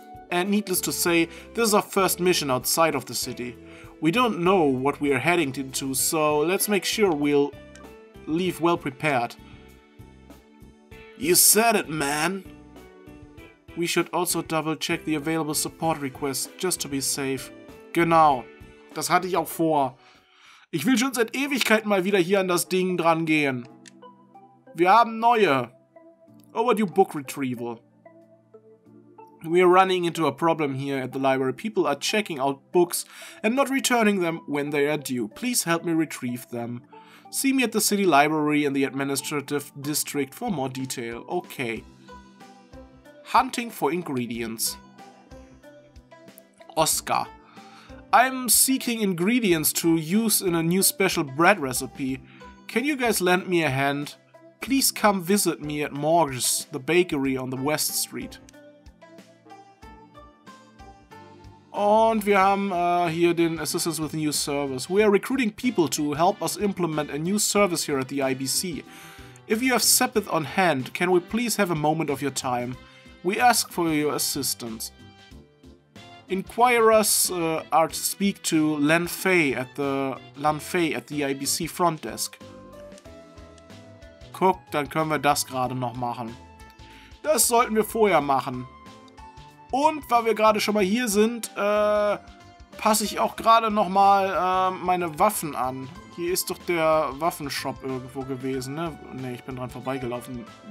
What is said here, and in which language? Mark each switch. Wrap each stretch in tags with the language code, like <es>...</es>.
<en>And needless to say, this is our first mission outside of the city. We don't know what we are heading into, so let's make sure we'll leave well prepared. You said it, man. We should also double check the available support requests, just to be safe.</en> <de>Genau, das hatte ich auch vor. Ich will schon seit Ewigkeiten mal wieder hier an das Ding dran gehen. Wir haben neue.</de> <en>Overdue book retrieval. We are running into a problem here at the library. People are checking out books and not returning them when they are due. Please help me retrieve them. See me at the city library in the administrative district for more detail. Okay. Hunting for ingredients. Oscar. I'm seeking ingredients to use in a new special bread recipe. Can you guys lend me a hand? Please come visit me at Morges, the bakery on the West Street.</en> <de>Und wir haben hier den</de> <en>Assistance with New Service. We are recruiting people to help us implement a new service here at the IBC. If you have Sepith on hand, can we please have a moment of your time? We ask for your assistance. Inquirers are to speak to Lan Fei at the IBC front desk.</en> <de>Guck, dann können wir das gerade noch machen. Das sollten wir vorher machen. Und weil wir gerade schon mal hier sind, passe ich auch gerade nochmal meine Waffen an. Hier ist doch der Waffenshop irgendwo gewesen, ne? Ne, ich bin dran vorbeigelaufen.</de>